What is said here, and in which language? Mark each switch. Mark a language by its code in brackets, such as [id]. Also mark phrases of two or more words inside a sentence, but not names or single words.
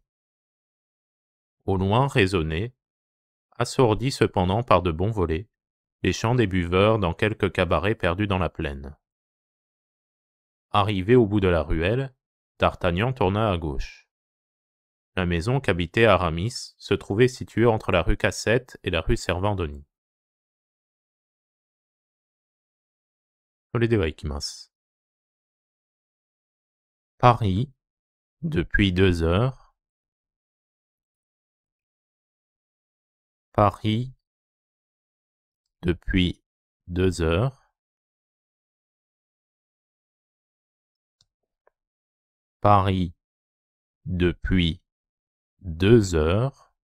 [fr] Au loin résonnaient, assourdis cependant par de bons volets, les chants des buveurs dans quelques cabarets perdus dans la plaine. Arrivé au bout de la ruelle, D'Artagnan tourna à gauche. La maison qu'habitait Aramis se trouvait située entre la rue Cassette et la rue Servandoni. [ja] それではいきます。 [fr] Paris, depuis 2 heures. Paris, depuis 2 heures. Paris, depuis 2 heures.